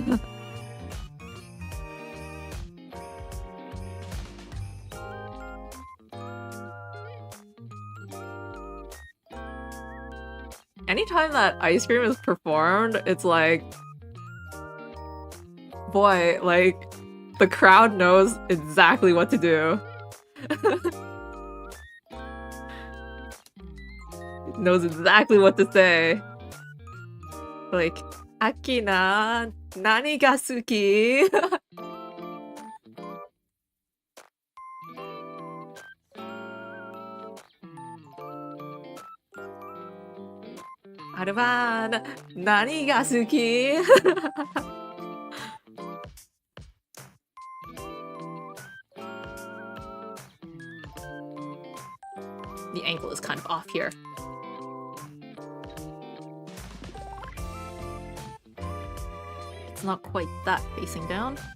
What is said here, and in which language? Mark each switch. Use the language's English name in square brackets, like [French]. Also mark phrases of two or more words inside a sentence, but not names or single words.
[English] Anytime that ice cream is performed, it's like, boy, like, the crowd knows exactly what to do. It knows exactly what to say. Like, [Japanese] Akina, 何が好き? Aruban, 何が好き? [English] The angle is kind of off here. It's not quite that facing down.